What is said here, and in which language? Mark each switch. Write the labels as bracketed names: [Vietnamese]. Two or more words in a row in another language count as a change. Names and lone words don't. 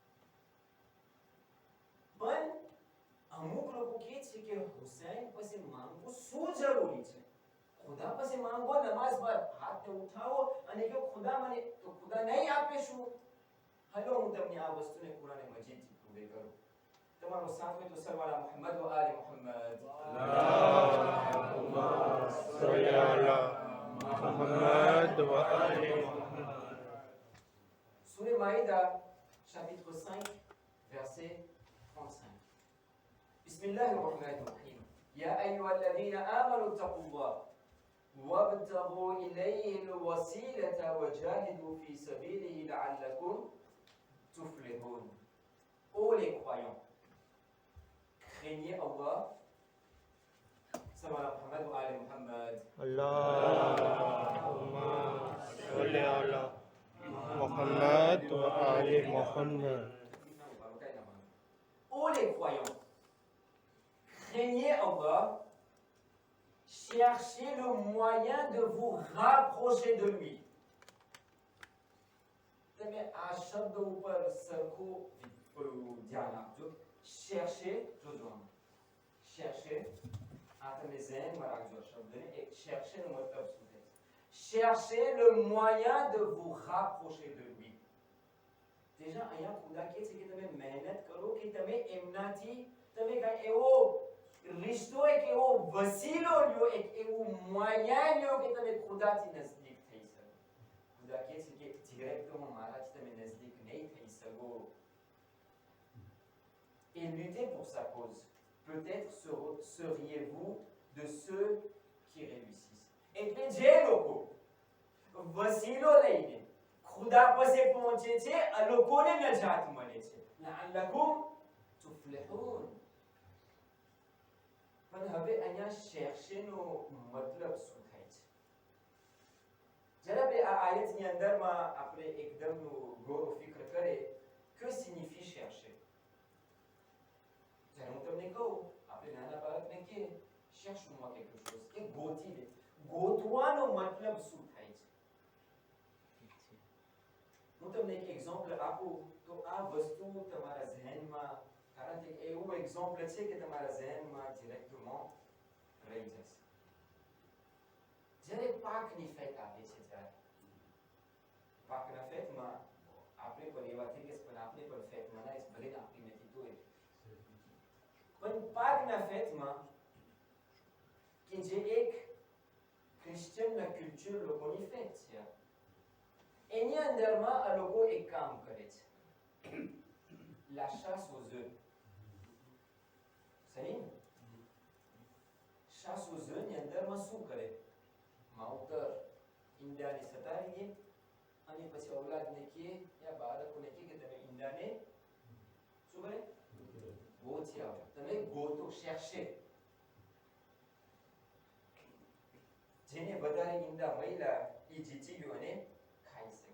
[Gujarati] પણ અમુક લોકો કહે છે કે હુસૈન પાસે માંગવું શું જરૂરી છે? ખુદા પાસે માંગો, નમાઝ બાદ હાથને ઉઠાવો અને કહો ખુદા મને, તો ખુદા નહીં આપે શું? હાલો હું તમને આ વસ્તુને કુરાન મજીદથી પ્રૂવ કરું. તમારો સાથ હોય તો [Arabic] صلوات محمد وآل محمد. اللهم صل على محمد وآل محمد. [French] Sourate Maïda, chapitre 5, verset 35. [Arabic] بسم الله الرحمن الرحيم. يا أيها الذين آمنوا اتقوا الله وابتغوا إليه الوسيلة وجاهدوا في سبيله لعلكم تفلحون. [French] Ô les croyants, craignez Allah. [Arabic] سلام محمد وآل محمد. اللهم صل على محمد وآل محمد. [French] Ô les croyants, craignez Allah, cherchez le moyen de vous rapprocher de lui. [Gujarati] તમે આ શબ્દ ઉપર સરખું ધ્યાન આપજો. cherchez, જોજો આમાં. cherchez, આ તમે ઝહેનમાં રાખજો શબ્દને. એક cherchez નો મતલબ શું થાય? [French] cherchez le moyen de vous rapprocher de lui. [Gujarati] déjà અહીંયા ખુદા કહે છે કે તમે મહેનત કરો કે તમે એમનાથી તમે કાંઈ એવો રિશ્તો, એક એવો વસીલો લ્યો, એક એવું મોyen લ્યો કે તમે ખુદાથી નજદીક થઈ શકો. ખુદા કહે છે કે directement મારાથી તમે નજદીક નહીં થઈ શકો. [French] Et luttez pour sa cause. Peut-être seriez-vous de ceux qui réussissent. [Gujarati] એટલે જે લોકો વસીલો લઈને ખુદા પાસે પહોંચે છે, આ લોકોને નજાત મળે છે. [Arabic] لعلكم تفلحون. [Gujarati] પણ હવે અહીંયા શેરશેનો મતલબ શું થાય છે? જ્યારે આપણે આ આયતની અંદરમાં આપણે એકદમ ગૌર ફિક્ર કરે, [French] que signifie chercher? [Gujarati] જ્યારે હું તમને કહું, આપણે નાના બાળકને કે [French] cherche-moi quelque chose, [Gujarati] કે ગોતી લે. ગોતવાનો મતલબ શું થાય છે? હું તમને એક એક્ઝામ્પલ આપું તો આ વસ્તુ તમારા ઝહેનમાં, કારણ કે એવું એક્ઝામ્પલ છે કે તમારા ઝહેનમાં ડિરેક્ટમાં રહી જશે. જ્યારે પાકની ફેટ આવે છે, ત્યારે પાકના ફેટમાં આપણે પણ એવા થઈ ગયા, પણ આપણે પણ ફેટ મનાઈશ, ભલે આપણી નથી તોય. પણ પાકના ફેટમાં કે જે એક [English] Christian culture [Gujarati] લોકોની ફેક છે. એની અંદરમાં આ લોકો એક કામ કરે છે, [French] la chasse aux œufs. [Gujarati] સહી ને? [French] chasse aux œufs [Gujarati] ની અંદરમાં શું કરે? માવતર ઈંડાને સતારી દે અને પછી ઔલાદને કહે યા બાળકોને કહે કે તમે ઈંડાને શું કરે? ગોતી આવો. તમે ગોતો, cherchez. જેને વધારે ઈંડા મળ્યા એ જીતી ગયો અને ખાઈ શકે.